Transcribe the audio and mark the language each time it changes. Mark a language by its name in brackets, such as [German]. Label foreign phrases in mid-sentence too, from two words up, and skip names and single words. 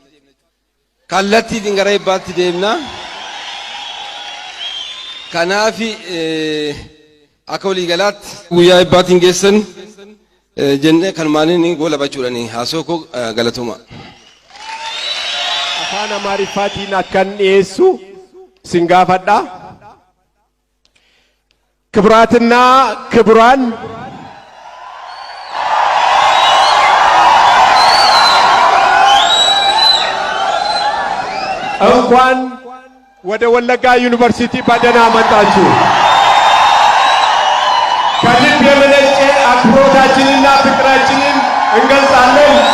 [Oromo] Kallattiitiin gara eebbaatti deemna. Kanaaf akka waliigalaatti guyyaa eebbaattiin geessan jennee kan maaliin goola bachuudhaani haasoo koo galatuma. Afaan Amaariffaatiin akkan dhiyeessu sin gaafadha. [Amharic] ክብራትና ክብራን እንኳን ወደ ወለጋ ዩኒቨርሲቲ በደህና መጣችሁ። ከልብ የመነጨ አክብሮታችንና ፍቅራችንን እንገልጻለን።